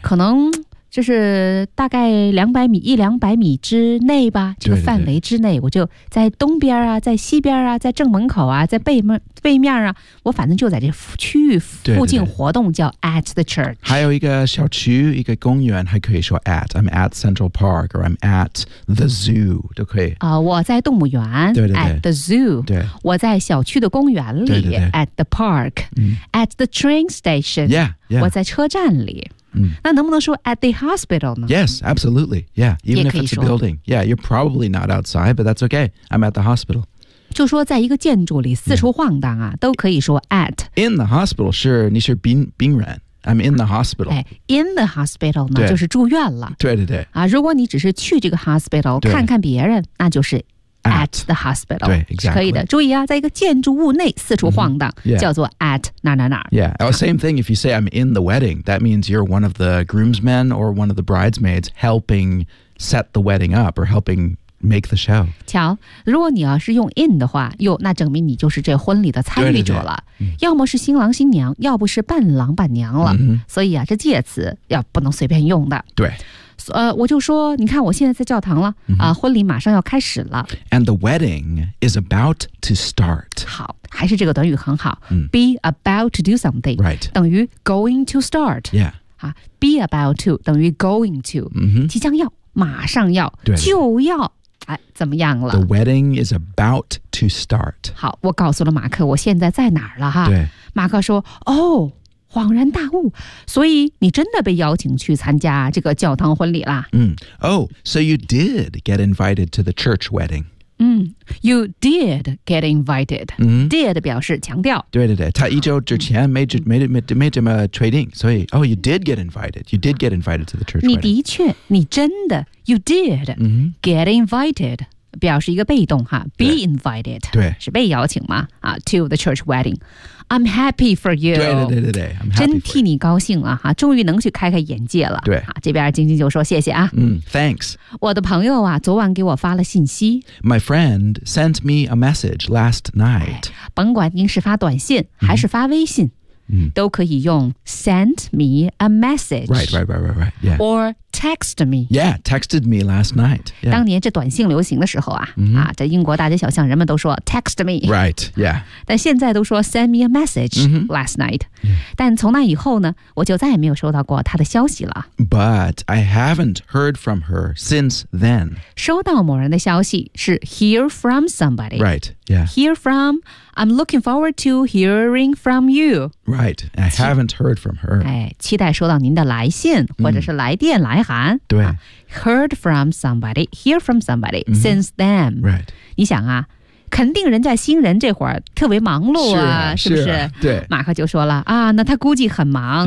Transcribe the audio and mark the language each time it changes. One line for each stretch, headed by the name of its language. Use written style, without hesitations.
Chinese: 可能就是大概一两百米之内吧，这个范围之内，对对对，我就在东边啊，在西边啊，在正门口啊，在背面啊，我反正就在这区域附近活动，叫
English: at the church。
Chinese: 对对对。还有一个小区，一个公园，还可以说 at。
English: I'm at Central Park, or I'm at the zoo,
Chinese: 都可以。我在动物园，对对对
English: ，at the zoo。
Chinese: 对。我在小区的公园里，对对对
English: ，at the park、嗯。 At the train station, yeah, yeah.
Chinese: 我在车站里。嗯、那能不能说
English: at the hospital
Chinese: 呢？
English: Yes, absolutely. Yeah, even if it's a building. Yeah, you're probably not outside, but that's okay. I'm at the hospital.
Chinese: 就说在一个建筑里四处晃荡啊、yeah. 都可以说 at.
English: In the hospital, sure,
Chinese: 你是病人。
English: I'm in the hospital. In the hospital
Chinese: 呢就是住院了。对对对。啊，如果你只是去这个 hospital 看看别人，那就是
English: At the hospital.
Chinese: 对 exactly. 可以的，注意啊，在一个建筑物内四处晃荡、
English: mm-hmm. yeah.
Chinese: 叫做 at 哪哪哪。
English: Yeah, same thing if you say I'm in the wedding, that means you're one of the groomsmen or one of the bridesmaids helping set the wedding up or helping make the show.
Chinese: 瞧，如果你要是用 in 的话，哟，那证明你就是这婚礼的参与者了。对对对，要么是新郎新娘，要不是伴郎伴娘了。
English: Mm-hmm.
Chinese: 所以啊，这介词要不能随便用的。对。我就说你看我现在在教堂了、
English: mm-hmm.
Chinese: 婚礼马上要开始了。
English: And the wedding is about to start.
Chinese: 好，还是这个短语很好、 mm.
English: Be about to do something、 right.
Chinese: 等于
English: going to start、 yeah. 啊、Be about to
Chinese: 等于
English: going to、 mm-hmm.
Chinese: 即将要，马上要，对，就要、哎、怎么样了。
English: The wedding is about to start.
Chinese: 好，我告诉了马克我现在在哪儿了哈。对，马克说哦，恍然大悟，所以你真的被邀请去参加这个教堂婚礼啦。
English: 嗯、Oh, so you did get invited to the church wedding. 嗯 ,you did get invited.、 Mm-hmm.
Chinese: Did 表示强调。对对对，他一周之前没这么确定，所以 ,
English: oh, you did get invited. You did get invited to the church wedding.
Chinese: 你的确，你真的 ,
English: you did get invited.
Chinese: 表示一个被动哈 ，
English: be invited，
Chinese: 对，是被邀请吗？
English: 啊、，to the church wedding， I'm happy for you，
Chinese: 对对对对对，真替你高兴了哈，终于能去开开眼界了。对，啊、这边晶晶就说谢谢啊，
English: 嗯 ，thanks。
Chinese: 我的朋友啊，昨晚给我发了信息
English: ，my friend sent me a message last night、
Chinese: 哎。甭管您是发短信还是发微信。嗯嗯、都可以用
English: send me a message. Right, right, right, right, right. Yeah. Or text me. Yeah, texted me last night.、Yeah.
Chinese: 当年这短信流行的时候啊、
English: mm-hmm.
Chinese: 啊，这英国大街小巷人们都说
English: text me. Right, yeah.
Chinese: 但现在都说
English: send me a message、 mm-hmm. last night.、 Yeah.
Chinese: 但从那以后呢，我就再也没有收到过他的消息了。
English: But I haven't heard from her since then.
Chinese: 收到某人的消息是
English: hear from somebody. Right, yeah. Hear from, I'm looking forward to hearing from you. Right. Right, I haven't heard from her.
Chinese: 哎，期待收到您的来信或者是来电来函。对、
English: 啊、，heard from somebody, hear from somebody、mm-hmm. since then. Right,
Chinese: 你想啊，肯定人家新人这会儿特别忙碌啊，是不是？对，马克就说了啊，那他估计很忙。